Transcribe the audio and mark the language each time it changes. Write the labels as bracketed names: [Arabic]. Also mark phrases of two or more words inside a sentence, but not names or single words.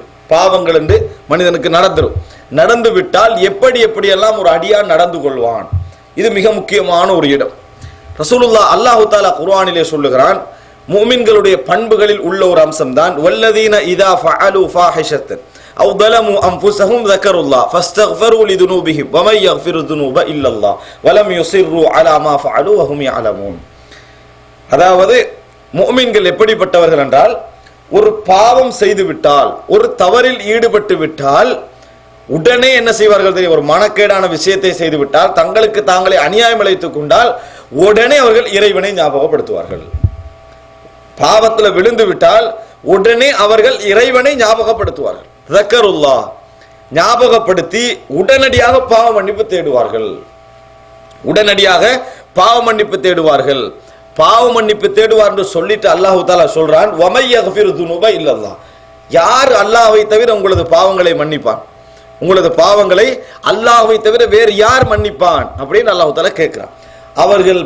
[Tamil] பாவங்கள் என்று மனிதனுக்கு நடந்து விட்டால் எப்படி எப்படியெல்லாம் ஒரு அடியான் நடந்து கொள்வான், இது மிக முக்கியமான ஒரு இடம். ரசூலுல்லாஹ் [Arabic] الله تعالى [Tamil] குர்ஆனிலே சொல்லுகிறான், முஃமின்களுடைய பண்புகளில் உள்ள ஒரு அம்சம் தான் [Arabic] والذين إذا فعلوا فاحشة أو ظلموا انفسهم ذكروا الله فاستغفروا لذنوبهم ومن يغفر الذنوب الا الله ولم يصروا على ما فعلوا وهم يعلمون. [Tamil] அதாவது முஃமின்கள் எப்படிப்பட்டவர்கள் என்றால், ஒரு பாவம் செய்து விட்டால், ஒரு தவறில் ஈடுபட்டு விட்டால் உடனே என்ன செய்வார்கள் தெரியும், ஒரு மனக்கேடான விஷயத்தை செய்து விட்டால், தங்களுக்கு தாங்களே அநியாயம் இழைத்துக் கொண்டால் உடனே அவர்கள் இறைவனை ஞாபகப்படுத்துவார்கள். பாவத்தில் விழுந்து விட்டால் உடனே அவர்கள் இறைவனை ஞாபகப்படுத்துவார்கள். ذكرullah ஞாபகப்படுத்தி உடனடியாக பாவ மன்னிப்பு தேடுவார்கள். உடனடியாக பாவ மன்னிப்பு தேடுவார்கள். பாவ மன்னிப்பு தேடுவார் என்று சொல்லிட்டு [Arabic] الله تعالى [Tamil] சொல்றான், [Arabic] ومن يغفر الذنوب إلا الله, [Tamil] யார் அல்லாஹ்வை தவிர உங்களது பாவங்களை மன்னிப்பான், உங்களது பாவங்களை அல்லாஹ்வை தவிர வேறு யார் மன்னிப்பான் அப்படின்னு [Arabic] الله تعالى [Tamil] கேட்கிறான்.